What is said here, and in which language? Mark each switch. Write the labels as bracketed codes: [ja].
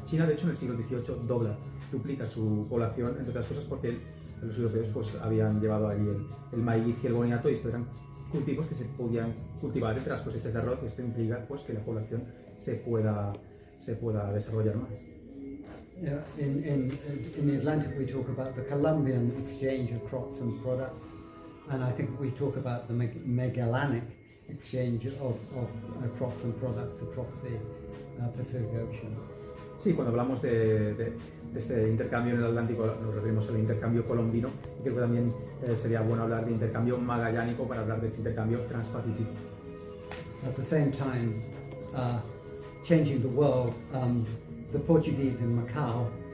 [es] China, de hecho, en el siglo XVIII duplica su población, entre otras cosas porque los europeos pues, habían llevado allí el maíz y el boniato, y esto eran cultivos que se podían cultivar entre las cosechas de arroz, y esto implica pues, que la población se pueda desarrollar más. [en] In the Atlantic we talk about the Columbian exchange of crops and products, and I think we talk about the Magellanic exchange of crops and products across the Pacific Ocean. [es] Sí, cuando hablamos de este intercambio en el Atlántico nos referimos al intercambio colombino, y creo que también sería bueno hablar de intercambio magallánico para hablar de este intercambio transpacífico. [en] At the same time, changing the world, the Portuguese in Macau